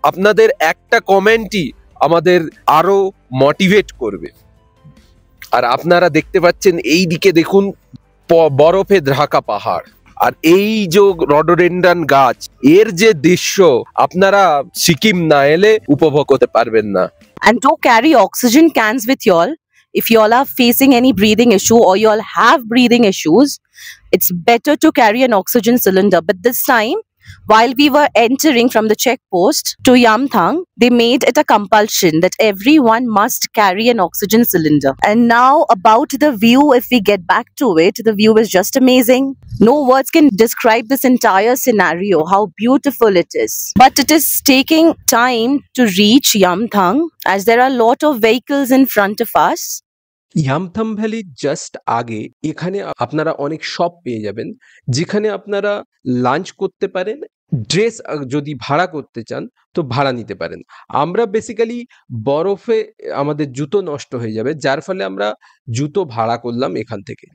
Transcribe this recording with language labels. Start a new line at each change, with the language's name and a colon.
Bangla: আপনাদের একটা কমেন্টই আমাদের আরো মোটিভেট করবে। আর আপনারা দেখতে পাচ্ছেন এই দিকে দেখুন বরফে ঢাকা পাহাড়, আর এই যে রডোডেন্ড্রন গাছ, এর যে দৃশ্য আপনারা সিকিম না এলে উপভোগ করতে পারবেন না।
English: And do carry oxygen cans with y'all. If y'all are facing any breathing issue or y'all have breathing issues, it's better to carry an oxygen cylinder. But this time, while we were entering from the checkpost to Yamthang, they made it a compulsion that everyone must carry an oxygen cylinder. And now about the view, if we get back to it, the view is just amazing. No words can describe this entire scenario, how beautiful it is. But it is taking time to reach Yamthang as there are a lot of vehicles in front of us.
Bangla: Yumthang ভ্যালির just আগে এখানে আপনারা অনেক shop পেয়ে যাবেন, যেখানে আপনারা lunch করতে পারেন। ড্রেস যদি ভাড়া করতে চান তো ভাড়া নিতে পারেন। আমরা বেসিক্যালি বরফে আমাদের জুতো নষ্ট হয়ে যাবে, যার ফলে আমরা জুতো ভাড়া করলাম এখান থেকে।